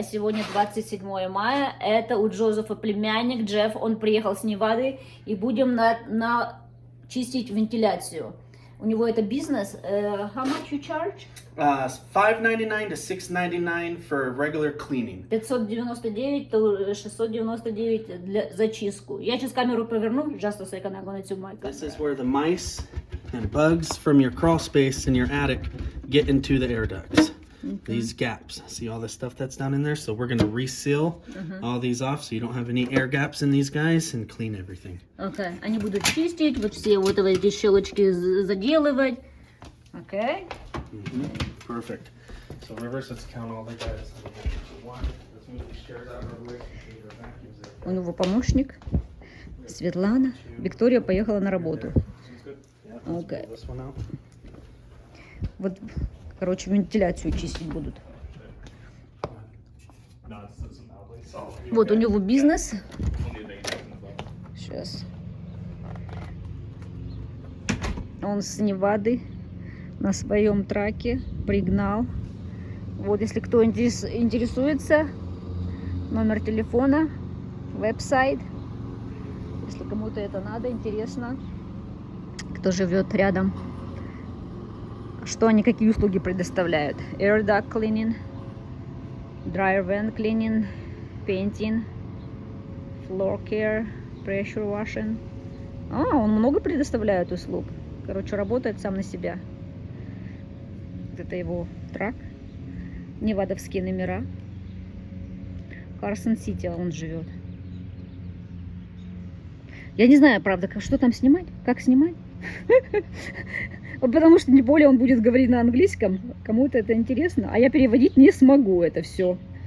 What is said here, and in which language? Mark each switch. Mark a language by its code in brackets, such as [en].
[ru] Сегодня 27 мая, это у Джозефа племянник Джефф, он приехал с Невады, и будем чистить вентиляцию. У него это бизнес. [en] How much you charge? $5.99 to $6.99 for regular cleaning. [ru] 599, 699 для зачистку. Я сейчас камеру поверну, [en] just a second, I'm gonna zoom my camera. This is where the mice and bugs from your crawl space in your attic get into the air ducts. Okay. These gaps. See all the stuff that's down in there? So we're gonna reseal all these off so you don't have any air gaps in these guys and clean everything. Okay. [ru] Они будут чистить, вот все вот эти щелочки заделывать. [en] Okay. Perfect. So reverse, let's count all the guys. One, let's move these chairs out of the way. [ru] У него помощник Светлана. Виктория поехала на работу. [en] Okay. [ru] Вот, короче, вентиляцию чистить будут. Вот у него бизнес. Сейчас. Он с Невады на своем траке пригнал. Вот, если кто интересуется, номер телефона, веб-сайт. Если кому-то это надо, интересно, кто живет рядом. Что они, какие услуги предоставляют? [en] Air duct cleaning, dryer vent cleaning, painting, floor care, pressure washing. [ru] Он много предоставляет услуг. Короче, работает сам на себя. Это его трак. Невадовские номера. Карсон-Сити он живет. Я не знаю, правда, что там снимать, как снимать. Потому что тем более он будет говорить на английском, кому-то это интересно, а я переводить не смогу это все.